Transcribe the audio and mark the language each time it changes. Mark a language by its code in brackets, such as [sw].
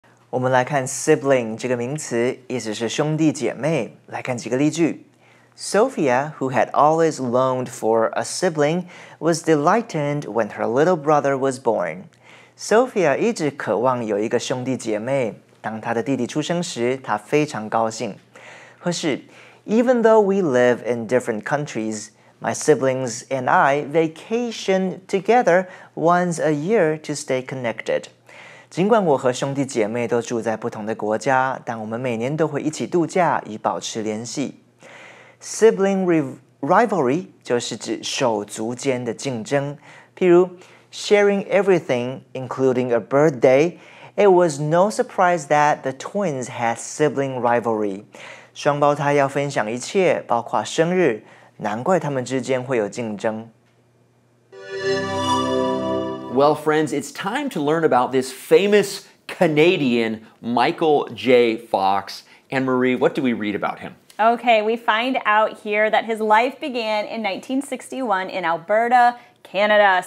[zh] 我们来看 sibling 这个名词，意思是兄弟姐妹。来看几个例句。 [en] Sophia, who had always longed for a sibling, was delighted when her little brother was born. [zh] Sophia 一直渴望有一个兄弟姐妹。当她的弟弟出生时，她非常高兴。 [en] 或是 Even though we live in different countries, my siblings and I vacation together once a year to stay connected. [zh] 尽管我和兄弟姐妹都住在不同的国家，但我们每年都会一起度假，以保持联系。 Sibling rivalry 就是指手足间的竞争，譬如 [en] sharing everything, including a birthday. It was no surprise that the twins had sibling rivalry. [zh] 双胞胎要分享一切，包括生日，难怪他们之间会有竞争。 [en] Well, friends, it's time to learn about this famous Canadian Michael J. Fox. And Marie, what do we read about him? Okay, we find out here that his life began in 1961 in Alberta, Canada.